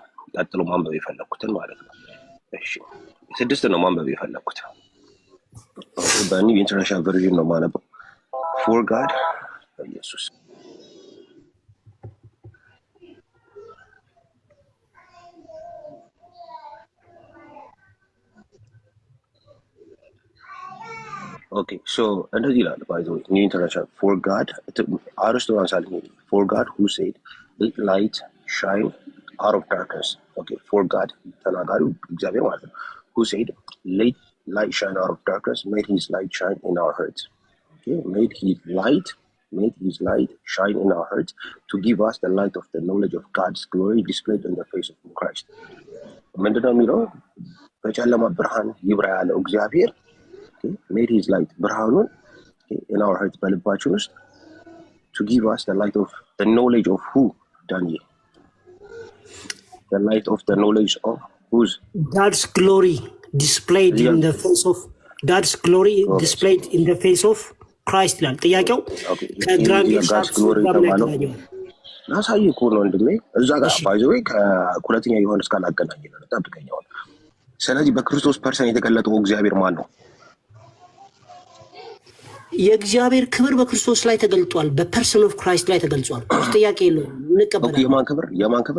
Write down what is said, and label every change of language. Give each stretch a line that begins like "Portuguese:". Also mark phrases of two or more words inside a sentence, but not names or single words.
Amharic: ቀጥሎ ማንበብ የፈለኩትን ማለት ነው። እሺ፣ 6 ነው ማንበብ የፈለኩት። በኒው ኢንተርናሽናል ቨርዥን ነው ማነበው።
English: For God
Amharic: ኢየሱስ
English: Okay, so
Amharic: እንደዚህ ይላል
English: by the way New International. For God, for God who said let light shine out of darkness. Okay, for God
Amharic: ተናጋሪው እግዚአብሔር ማለት ነው.
English: Who said let light shine out of darkness made his light shine in our hearts. Okay, made his light shine in our hearts to give us the light of the knowledge of God's glory displayed in the face of Christ.
Amharic: ምንድነው የሚለው? በጨለማ ብርሃን ይብራ ያለው እግዚአብሔር
English: made his light ብርሃኑን in our hearts
Amharic: በልባችን ውስጥ
English: to give us the light of the knowledge of who Daniel, the light of the knowledge of whose God's glory displayed in the face of God's glory displayed in the face of Christ
Amharic: ይላል ጥያቄው። ከግራንቪል ሻርፕስ ጋር ነው ናሳይ እኮ ነው እንደምን እዛ ጋር ባይዘው ከሁለተኛ ዮሐንስ ጋር አገናኝነው ተጠብቀኛው። ስለዚህ በክርስቶስ ፐርሰን የተገለጠው እግዚአብሔር ማን ነው? የእግዚአብሔር ክብር በክርስቶስ ላይ ተገልጧል።
English: person of Christ
Amharic: ላይ ተገልጿል። ጥያቄ የለውም፣ እንቀበላለን። የማን ክብር?